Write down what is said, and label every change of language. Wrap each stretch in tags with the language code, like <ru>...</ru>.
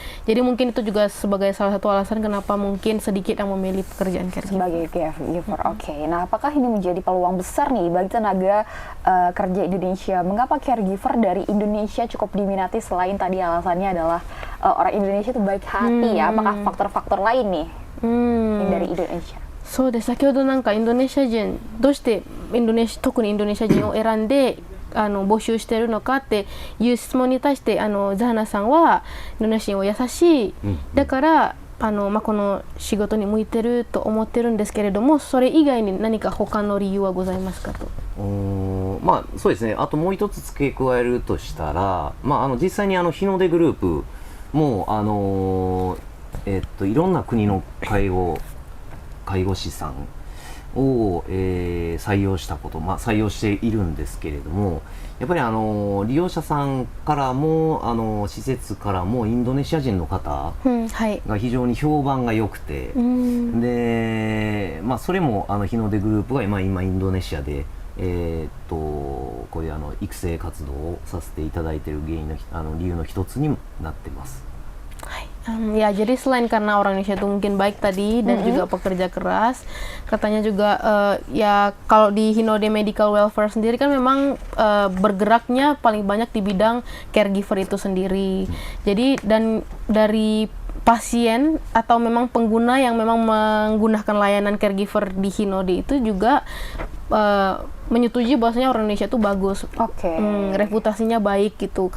<id>Jadi mungkin itu juga sebagai salah satu alasan kenapa mungkin sedikit yang memilih pekerjaan caregiver. Sebagai caregiver, oke. Nah, apakah ini menjadi peluang besar nih bagi tenaga kerja Indonesia? Mengapa caregiver dari Indonesia cukup diminati selain tadi alasannya adalah orang Indonesia itu baik hati ya? Apakah faktor-faktor lain nih yang dari Indonesia?</id> <ja>そうです。先ほどなんかインドネシア人どうして特にインドネシア人を選んで募集しているのかっていう質問に対してザハナさんはインドネシア人は優しい、だからこの仕事に向いてると思ってるんですけれども、それ以外に何か他の理由はございますかと。そうですね。あともう一つ付け加えるとしたら、実際に日の出グループもいろんな国の介護士さんを、採用したこと、採用しているんですけれども、やっぱり利用者さんからも施設からもインドネシア人の方が非常に評判が良くて、で、それも日の出グループが今インドネシアで、こういう育成活動をさせていただいている理由の一つになってます。</ja> <id>Ya, jadi selain karena orang Indonesia itu mungkin baik tadi dan juga pekerja keras, katanya juga ya kalau di Hinode Medical Welfare sendiri kan memang bergeraknya paling banyak di bidang caregiver itu sendiri. Jadi dan dari pasien atau memang pengguna yang memang menggunakan layanan caregiver di Hinode itu juga menyetujui bahwasanya orang Indonesia itu bagus, reputasinya baik gitu.</id>